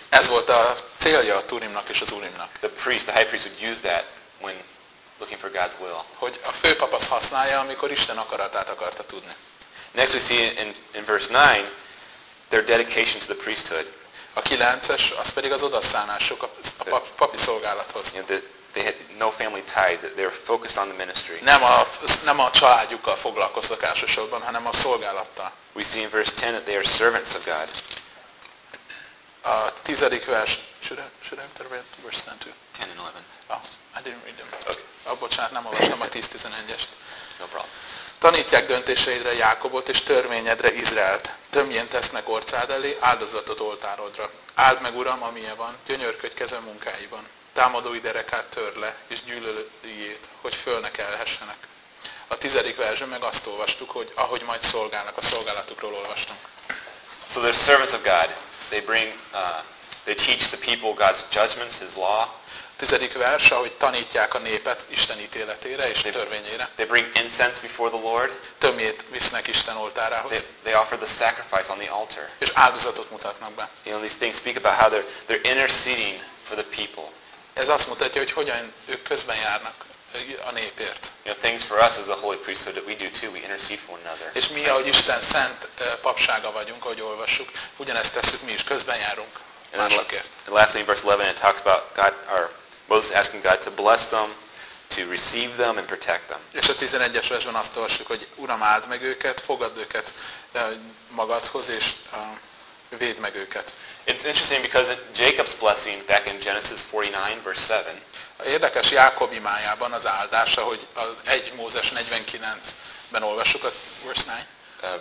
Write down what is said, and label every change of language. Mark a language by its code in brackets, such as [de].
[hu] Ez volt a célja a Túrimnak és az Úrimnak. [en] The priest, the high priest would use that when looking for God's will. [hu] Hogy a főpap azt használja, amikor Isten akaratát akarta tudni. [en] Next we see in verse 9, their dedication to the priesthood. [hu] A 9-es, az pedig az odaszánásuk a papi szolgálathoz. [en] You know, they had no family ties, they were focused on the ministry. [hu] Nem a családjukkal foglalkoztak elsősorban, hanem a szolgálattal. [en] We see in verse 10 that they are servants of God. [hu] A 10. [en] vers, should I read verse 10 too? 10 and 11. Oh, I didn't read them. [hu] Okay. Oh, bocsánat, nem olvastam a 10-11-est. [en] No problem. [hu] Tanítják döntéseidre Jákobot és törvényedre Izraelt. Tömjén tesznek orcád elé, áldozatot oltárodra. Áld meg, Uram, amilyen van, gyönyörködj kezem munkáiban. Támadói derekát tör le, és gyűlölőjét, hogy föl ne kelhessenek. A 10. versen meg azt olvastuk, hogy ahogy majd szolgálnak, a szolgálatukról olvastunk. [en] So they're servants of God. They bring, they teach the people God's judgments, His law. [hu] A 10. vers, ahogy tanítják a népet Isten ítéletére és törvényére. [en] They bring incense before the Lord. [hu] Tömjét visznek Isten oltárához. [en] They offer the sacrifice on the altar. [hu] És áldozatot mutatnak be. [en] You know, these things speak about how they're interceding for the people. [hu] Ez azt mutatja, hogy hogyan ők közben járnak a népért. [en] You know, things for us as a holy priesthood that we do too, we intercede for one another. [hu] És mi, ahogy Isten szent papsága vagyunk, ahogy olvassuk, ugyanezt tesszük mi is, közben járunk másokért. [en] And lastly, in verse 11, it talks about God, or Moses asking God to bless them, to receive them and protect them. [hu] És a 11-es versben azt olvassuk, hogy Uram, áld meg őket, fogadd őket magadhoz, és védd meg őket. [en] It's interesting because Jacob's blessing back in Genesis 49, verse 7. [hu] Érdekes Jákob imájában az áldása, hogy az 1 Mózes 49-ben olvassuk a [en] verse 9.